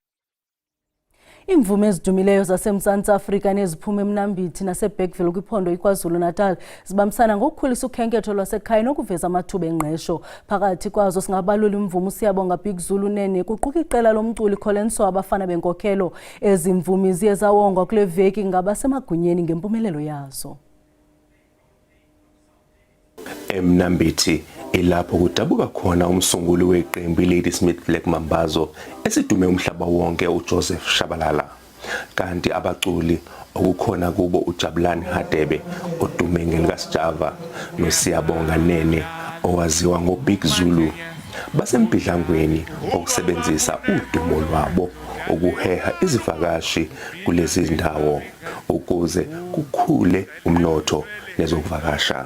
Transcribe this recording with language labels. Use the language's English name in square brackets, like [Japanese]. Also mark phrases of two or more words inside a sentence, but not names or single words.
[Xhosa] Imvume ezidumileyo zaseMzantsi Afrika neziphuma eMnambithi naseBergville kwiphondo iKwaZulu Natal zibambisana ngokukhulisa ukhenketho lwasekhaya nokuveza amathuba engqesho. Phakathi kwazo singabalula imvume Siyabonga Big Zulu Nene kuquka iqela lomculi Colenso abafana benkokhelo. Ezi mvumi ziye zawongwa kule veki ngabasemagunyeni ngempumelelo yazo. [Zulu] eMnambithi ilapho kudabuka khona umsunguli weqembu Ladysmith Black Mambazo esidume umhlaba wonke uJoseph Shabalala. Kanti abaculi okukhona kubo uJabulani Hadebe odume ngelikaSjava noSiyabonga Nene owaziwa ngoBig Zulu basempidlangweni okusebenzisa udumo lwabo ukuheha izivakashi kulezi zindawo ukuze kukhule umnotho nezokuvakasha.